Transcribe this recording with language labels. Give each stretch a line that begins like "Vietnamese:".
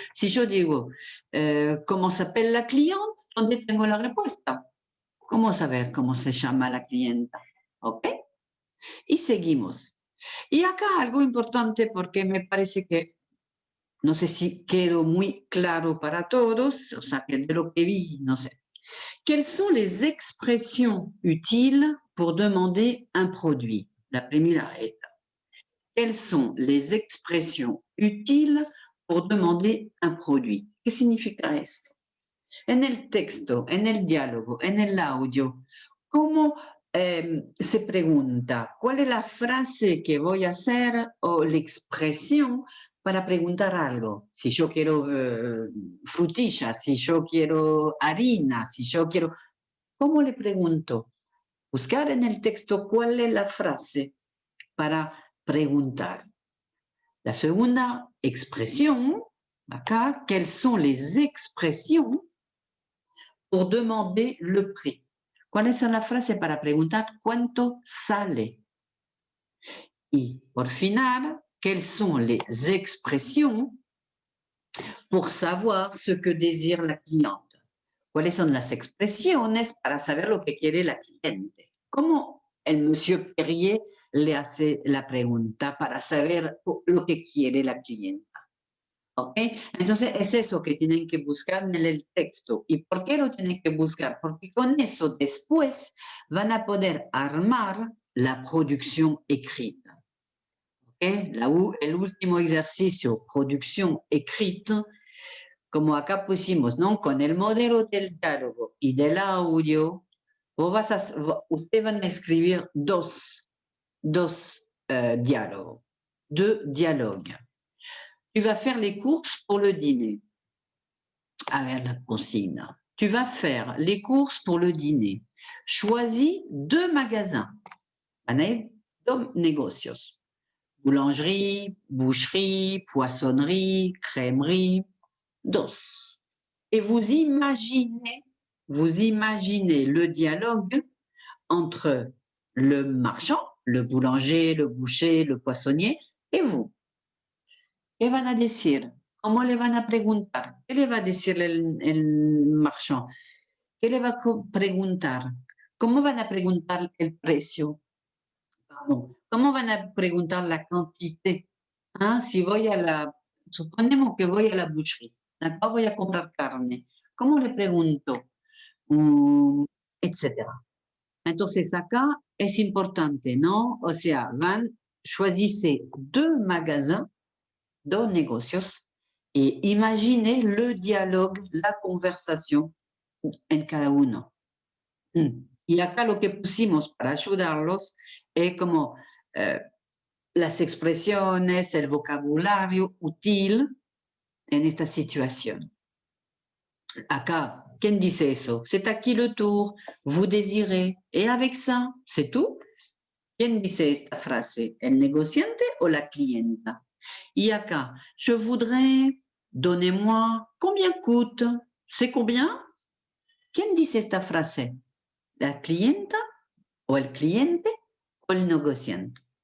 Spanish: Si yo digo, ¿cómo se llama la cliente? ¿Dónde tengo la respuesta? ¿Cómo saber cómo se llama la clienta? ¿Ok? Y seguimos. Y acá algo importante porque me parece que, no sé si quedó muy claro para todos, o sea, que de lo que vi, no sé.
French: Quelles sont les expressions utiles pour demander un produit?
Spanish: La primera
French: étape. Quelles sont les expressions utiles pour demander un produit?
Spanish: ¿Qué significa esto? En el texto, en el diálogo, en el audio, ¿cómo se pregunta? ¿Cuál es la frase que voy a hacer o la expresión para preguntar algo? Si yo quiero frutillas, si yo quiero harina, si yo quiero... ¿Cómo le pregunto? Buscar en el texto cuál es la frase para preguntar. La segunda expresión, acá,
French: quelles sont les expressions pour demander le prix.
Spanish: ¿Cuáles son las frases para preguntar cuánto sale? Y por final,
French: quelles sont les expressions pour savoir ce que désire la cliente?
Spanish: ¿Cuáles son las expresiones para saber lo que quiere la cliente? ¿Cómo el monsieur Perrier le hace la pregunta para saber lo que quiere la clienta? ¿Ok? Entonces es eso que tienen que buscar en el texto. ¿Y por qué lo tienen que buscar? Porque con eso después van a poder armar la producción escrita. ¿Ok? El último ejercicio, producción escrita, como acá pusimos, ¿no? Con el modelo del diálogo y del audio, ustedes van a escribir dos diálogos,
French: deux dialogues. Tu vas faire les courses pour le dîner. Avec la consigne. Tu vas faire les courses pour le dîner. Choisis 2 magasins.
Spanish: Dos negocios.
French: Boulangerie, boucherie, poissonnerie, crèmerie.
Spanish: Dos.
French: Et vous imaginez le dialogue entre le marchand, le boulanger, le boucher, le poissonnier, et vous.
Spanish: ¿Qué van a decir? ¿Cómo le van a preguntar? ¿Qué le va a decir el marchand? ¿Qué le va a preguntar? ¿Cómo van a preguntar el precio? ¿Cómo van a preguntar la cantidad? ¿Ah? Si voy suponemos que voy a la boucherie, acá voy a comprar carne. ¿Cómo le pregunto? Etcétera. Entonces acá es importante, ¿no? O sea,
French: choisissez 2 magasins,
Spanish: 2 negocios,
French: et imaginez le dialogue,
Spanish: la conversación en cada uno. Y acá lo que pusimos para ayudarlos es como las expresiones, el vocabulario útil en esta situación. Acá, ¿quién dice eso?
French: C'est
Spanish: aquí
French: le tour, vous désirez. Et avec ça, c'est tout.
Spanish: ¿Quién dice esta frase? ¿El negociante o la clienta? Y acá,
French: je voudrais, donnez-moi, combien coûte? ¿C'est combien?
Spanish: ¿Quién dice esta frase? ¿La clienta o el cliente o el negociante?